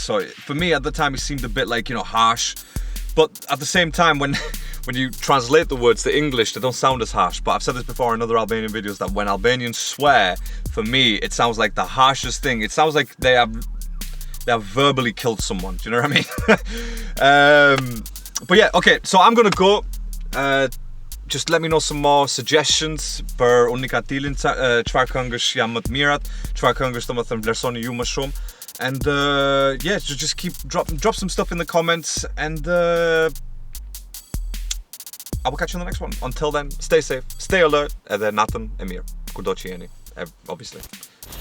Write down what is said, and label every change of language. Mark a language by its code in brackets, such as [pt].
[en] So for me at the time, it seemed a bit like, harsh. But at the same time, when you translate the words to English, they don't sound as harsh. But I've said this before in other Albanian videos, that when Albanians swear, for me, it sounds like the harshest thing. It sounds like they have verbally killed someone. Do you know what I mean? But yeah, okay. So I'm gonna go. just let me know some more suggestions [sq] për Unikkatilin, çfarë këngësh janë më të mirat, çfarë këngësh domethënë vlerësoni ju më shumë. [en] And yeah, just keep drop some stuff in the comments, and I will catch you on the next one. Until then, stay safe, stay alert, [sq] edhe natën e mirë, kudo që jeni, [en] obviously.